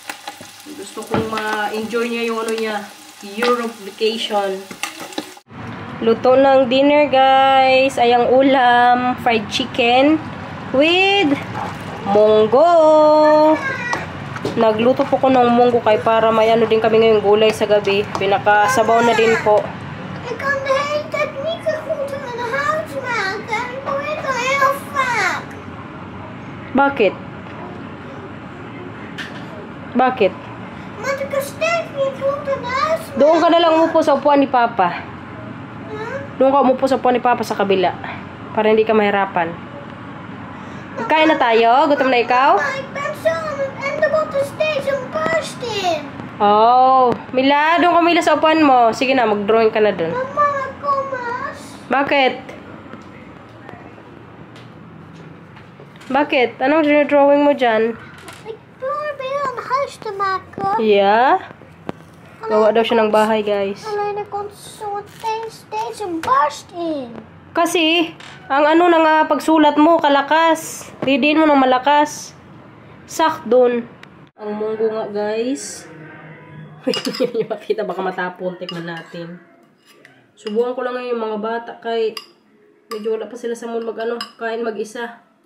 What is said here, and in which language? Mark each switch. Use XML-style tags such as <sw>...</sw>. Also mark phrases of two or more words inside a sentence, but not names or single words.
<tl>Gusto kong ma-enjoy niya yung</tl> <en>Europe vacation.</en> <tl>Luto ng dinner, guys. Ay ang ulam,</tl> <en>fried chicken with munggo.</en> <tl>Nagluto po ko ng munggo kay para may ano din kami ngayong gulay sa gabi. Pinakasabaw na din po.</tl> <nl>Ik kan de hele tijd niet de groenten in de huis maken. Ik doe het al heel vaak.</nl> <tl>Bakit? Bakit?</tl> <nl>Maar ik kan steeds niet groenten in huis maken.</nl> <tl>Doon ka na lang umupo sa upuan ni Papa. Huh? Doon ka umupo sa upuan ni Papa sa kabila. Para hindi ka mahirapan. Kain na tayo? Gutom na ikaw?</tl> <nl>Maar ik ben zo aan het en er wordt er steeds een barst in.</nl> <tl>Oh, Mila, doon ka Mila sa upuan mo. Sige na, mag-drawing ka na doon.</tl> <nl>Mama, kom eens.</nl> <tl>Bakit? Bakit? Anong drawing mo dyan?</tl> <nl>Ik probeer een huis te maken.</nl> <en>Yeah?</en> <tl>Gawa daw siya ng bahay, guys.</tl> <nl>Alleen er komt zo meteen steeds een barst in.</nl> <tl>Kasi, ang ano na nga pagsulat mo, kalakas. Readin mo ng malakas. Sak doon. Ang munggo nga, guys. Wait, hindi nyo makita. Baka matapon. Tignan natin. Subukan ko lang ngayon yung mga bata kay medyo wala pa sila sa mood mag ano, kain mag-isa.</tl>